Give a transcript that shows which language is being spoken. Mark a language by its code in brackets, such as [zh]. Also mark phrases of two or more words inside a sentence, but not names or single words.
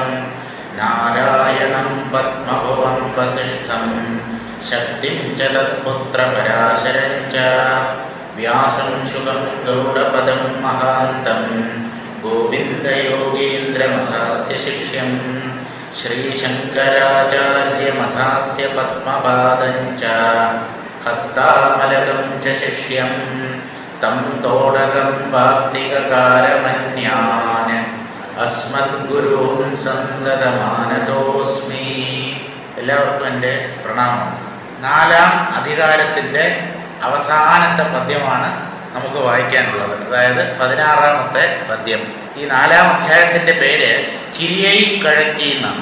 [sa] नारायणं पद्मभुवं वसिष्ठं शक्तिं च तत्पुत्रपराशरं च व्यासं शुकं गौडपदं महान्तं गोविन्दयोगीन्द्रमथास्य शिष्यं श्रीशङ्कराचार्यमथास्य पद्मपादं च हस्तामलकं च शिष्यं तं तोडकं वार्तिककारमन्यान् अस्मद्गुरून् സന്തതമാനതോസ്മി. [ml] എല്ലാവർക്കും എൻ്റെ പ്രണാമം. 4-ാം അധികാരത്തിൻ്റെ അവസാനത്തെ പദ്യമാണ് നമുക്ക് വായിക്കാനുള്ളത്. അതായത് 16-ാമത്തെ പദ്യം. ഈ 4-ാം അധ്യായത്തിൻ്റെ പേര് കിരിയൈ കഴറ്റി എന്നാണ്.